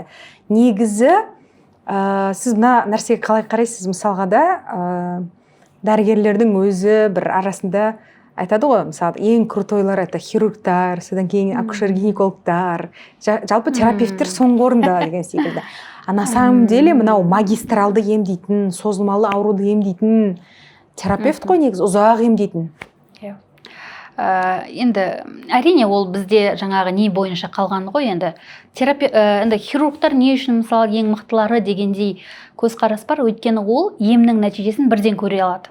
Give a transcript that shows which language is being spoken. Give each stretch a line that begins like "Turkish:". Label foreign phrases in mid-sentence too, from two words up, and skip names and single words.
Kazakh: Негізі сіз мына нәрсеге қалай қарайсыз? Мысалға да дәрігерлердің өзі бір арасында айтады ғой, мысалы, ең крутойлар это хирургтар, содан кейін акушер-гинекологтар, жалпы терапевттер соңғы орында деген секілді.
Russian: На самом деле
Kazakh: мынау магистралды емдейтін, созылмалы ауруды емдейтін терапевт қой негізі, ұзақ емдейтін. Енді әрине ол бізде жаңағы не бойынша қалған ғой, енді хирургтар не үшін мысалы ең мықтылары дегендей көзқарас бар, өйткені ол емнің нәтижесін бірден көре алады.